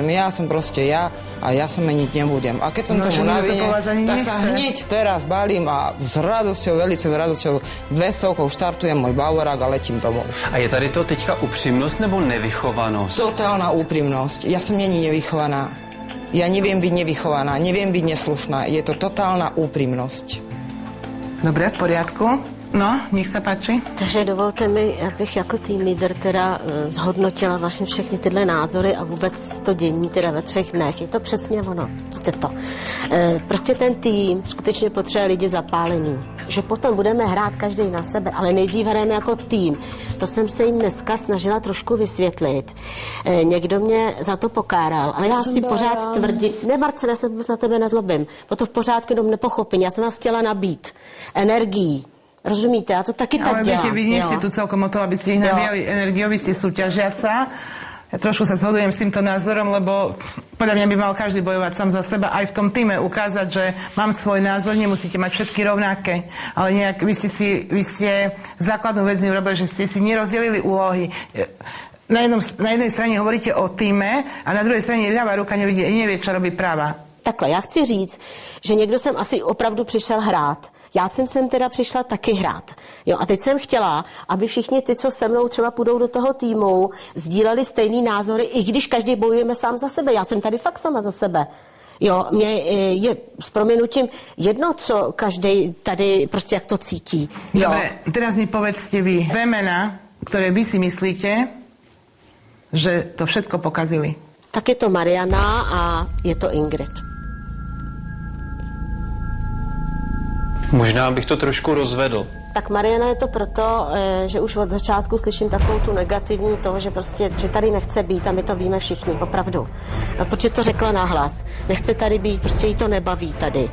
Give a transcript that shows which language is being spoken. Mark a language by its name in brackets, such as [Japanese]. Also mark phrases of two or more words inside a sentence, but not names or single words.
[Slovak] Ja som proste ja a ja sa meniť nebudem. A keď som tomu navine, tak sa hneď teraz balím a s radosťou, velice s radosťou 200 štartujem môj Bavorák a letím domov. [Czech] A je tady to teďka upřímnost nebo nevychovanost? [Slovak] Totálna úprimnosť. Ja som není nevychovaná. Ja neviem byť nevychovaná, neviem byť neslušná. Je to totálna úprimnosť. Dobre, v poriadku. No, nech sa páči. [Czech] Takže dovolte mi, abych jako tým líder teda zhodnotila vlastně všechny tyhle názory a vůbec to dění teda ve 3 dnech. Je to přesně ono. Víte to. Prostě ten tým skutečně potřebuje lidi zapálení. Že potom budeme hrát každý na sebe, ale nejdřív hrajeme jako tým. To jsem se jim dneska snažila trošku vysvětlit. Někdo mě za to pokáral, ale já si pořád tvrdím, ne Marcela, já se na tebe nezlobím, bo to v pořádku jenom nepochopím. Já jsem vás chtěla nabít energií. Rozumíte? Ja to taky tak dělám. [Slovak] Ale viete, vy nie ste tu celkom o to, aby ste ich nabíjali energiou, vy ste súťažiaca. Ja trošku sa zhodujem s týmto názorom, lebo podľa mňa by mal každý bojovať sám za seba, aj v tom týme ukázať, že mám svoj názor, nemusíte mať všetky rovnaké, ale nejak vy ste základnú vec neurobili, že ste si nerozdelili úlohy. Na jednej strane hovoríte o týme a na druhej strane ľavá ruka nevie, čo robí práva. [Czech] Takhle, já chci říct, že někdo sem asi opravdu přišel hrát. Já jsem sem teda přišla taky hrát. Jo, a teď jsem chtěla, aby všichni ty, co se mnou třeba půjdou do toho týmu, sdíleli stejný názory, i když každý bojujeme sám za sebe. Já jsem tady fakt sama za sebe. Jo, mě je s prominutím jedno, co každý tady prostě jak to cítí. Jo. [Slovak] Dobre, teraz mi povedzte vy dve mená, ktoré vy si myslíte, že to všetko pokazili. [Czech] Tak je to Mariana a je to Ingrid. Možná bych to trošku rozvedl. Tak Mariana je to proto, že už od začátku slyším takovou tu negativní toho, že prostě, že tady nechce být a my to víme všichni, opravdu. Protože to řekla nahlas. Nechce tady být, prostě jí to nebaví tady.